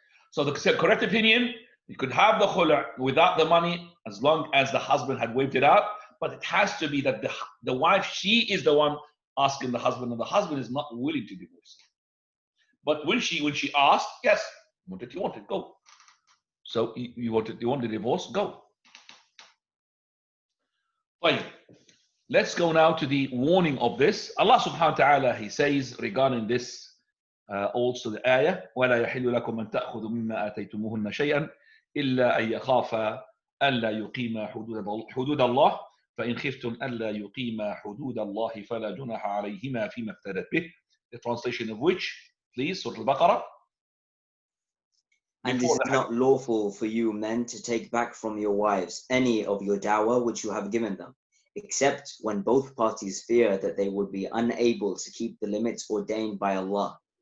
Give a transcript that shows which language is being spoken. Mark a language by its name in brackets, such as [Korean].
[English] So the correct opinion, you could have the khul' without the money as long as the husband had waived it out, but it has to be that the wife, she is the one asking the husband, and the husband is not willing to divorce. But when she asked, yes, you wanted, go. So you want the divorce, go. Right. Let's go now to the warning of this. Allah subhanahu wa ta'ala, he says regarding this also the ayah, [Arabic] وَلَا يَحِلُّ لَكُمْ أَن تَأْخُذُوا مِمَّا آتَيْتُمُوهُنَّ شَيْئًا إِلَّا أَن يَخَافَا أَلَّا يُقِيمَا حُدُودَ اللَّهِ فَإِنْ خِفْتُمْ أَلَّا يُقِيمَا حُدُودَ اللَّهِ فَلَا جُنَاحَ عَلَيْهِمَا فِيمَا افْتَدَتْ بِهِ. [English] The translation of which, please, Surah Al-Baqarah. And it is not lawful for you men to take back from your wives any of your dower which you have given them, except when both parties fear that they would be unable to keep the limits ordained by Allah.